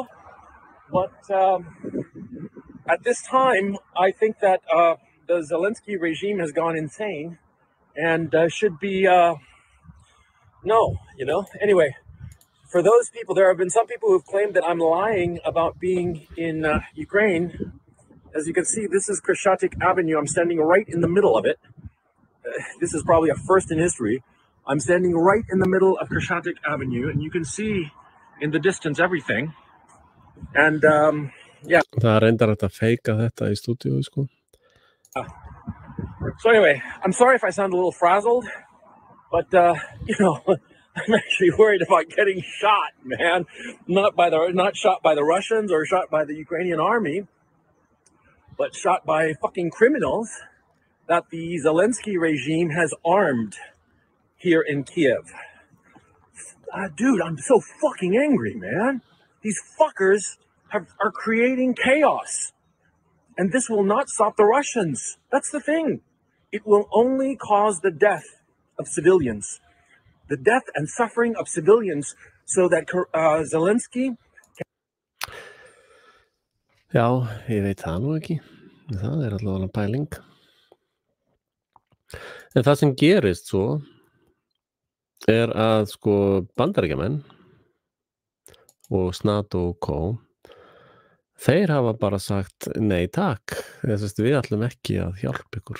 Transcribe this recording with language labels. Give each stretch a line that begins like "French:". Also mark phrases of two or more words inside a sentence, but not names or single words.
English: But at this time, I think that the Zelensky regime has gone insane and should be, Anyway, for those people, there have been some people who've claimed that I'm lying about being in Ukraine. As you can see, this is Kreshchatyk Avenue. I'm standing right in the middle of it. This is probably a first in history. I'm standing right in the middle of Kreshchatyk Avenue, and you can see in the distance everything. And yeah.
Icelandic: Það reyndar að feika þetta í stúdíu, sko.
English: So anyway, I'm sorry if I sound a little frazzled, but I'm actually worried about getting shot, man. Not shot by the Russians or shot by the Ukrainian army, but shot by fucking criminals that the Zelensky regime has armed here in Kiev. Dude, I'm so fucking angry, man. These fuckers are creating chaos. And this will not stop the Russians. That's the thing. It will only cause the death of civilians. The death and suffering of civilians so that Zelensky...
Icelandic: Já, ég veit það nú ekki. Það allavega pæling. En það sem gerist svo að sko Bandaríkjamenn og NATO og CO, þeir hafa bara sagt nei takk, við ætlum ekki að hjálpa ykkur.